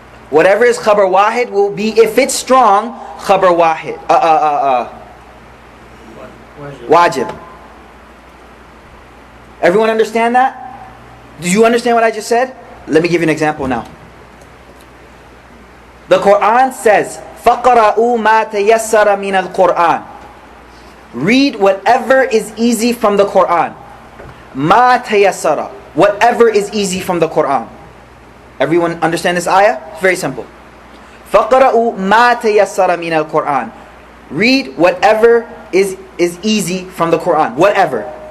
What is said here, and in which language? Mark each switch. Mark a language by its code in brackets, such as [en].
[en] Whatever is khabar wahid will be, if it's strong, khabar wahid. Wajib. Everyone understand that? Do you understand what I just said? Let me give you an example now. The Quran says, [ar] فَقَرَأُوا مَا تَيَسَّرَ مِنَ الْقُرْآنِ. [en] Read whatever is easy from the Quran. [ar] مَا تَيَسَّرَ. [en] Whatever is easy from the Quran. Everyone understand this ayah? It's very simple. [ar] فَقَرَأُوا مَا تَيَسَّرَ مِنَ الْقُرْآنِ. [en] Read whatever is easy from the Quran. Whatever.